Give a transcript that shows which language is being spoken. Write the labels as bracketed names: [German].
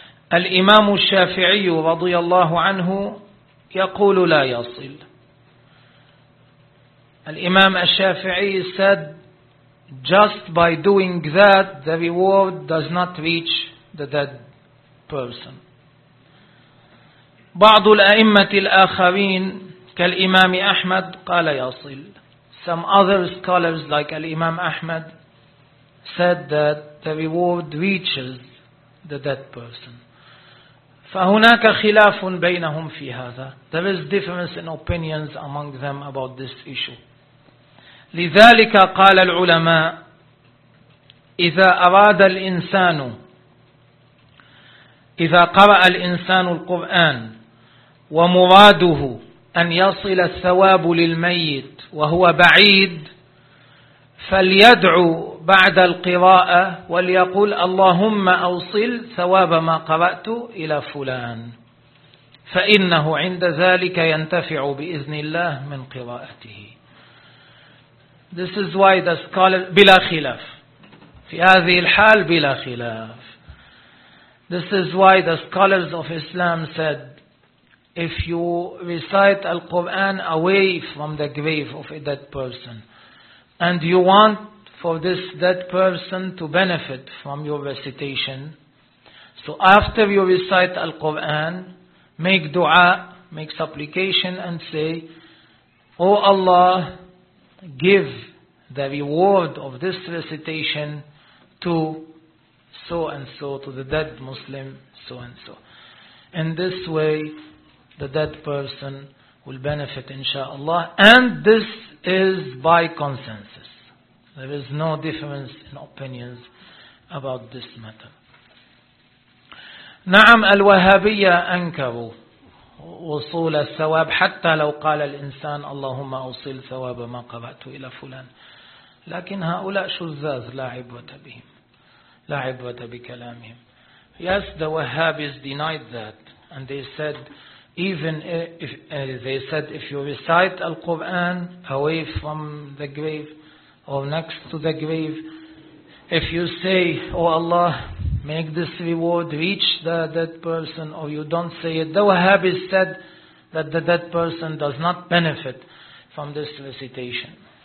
[Arabic] Al-Imam al-Shafi'i radiyallahu anhu yaqulu la yasil. [English] Al-Imam al-Shafi'i said, just by doing that, the reward does not reach the dead person. [Arabic] بعض الأئمة الآخرين كالإمام أحمد قال يصل. [English] Some other scholars like Al-Imam Ahmad said that the reward reaches the dead person. [Arabic] فهناك خلاف بينهم في هذا. [English] There is difference in opinions among them about this issue. [Arabic] لذلك قال العلماء إذا أراد الإنسان إذا قرأ الإنسان القرآن ومراده أن يصل الثواب للميت وهو بعيد فليدعو بعد القراءة وليقول اللهم أوصل ثواب ما قرأت إلى فلان فإنه عند ذلك ينتفع بإذن الله من قراءته. [English] This is why the scholar [Arabic] بلا خلاف في هذه الحال بلا خلاف. [English] This is why the scholars of Islam said, if you recite Al-Quran away from the grave of a dead person and you want for this dead person to benefit from your recitation, so after you recite Al-Quran, make dua, make supplication and say, O Allah, give the reward of this recitation to so and so, to the dead Muslim so and so. In this way, the dead person will benefit insha'Allah. And this is by consensus. There is no difference in opinions about this matter. [Arabic] نعم الوهابية أنكروا وصول الثواب حتى لو قال الإنسان اللهم أوصل ثواب ما قرأت إلى فلان. لكن هؤلاء شذاذ لا عبرة بهم. لا عبرة بكلامهم. [English] Yes, the Wahhabis denied that. And they said, even if they said, if you recite Al-Quran away from the grave or next to the grave, if you say, O Allah, make this reward reach the dead person, or you don't say it, the Wahhabis said that the dead person does not benefit from this recitation.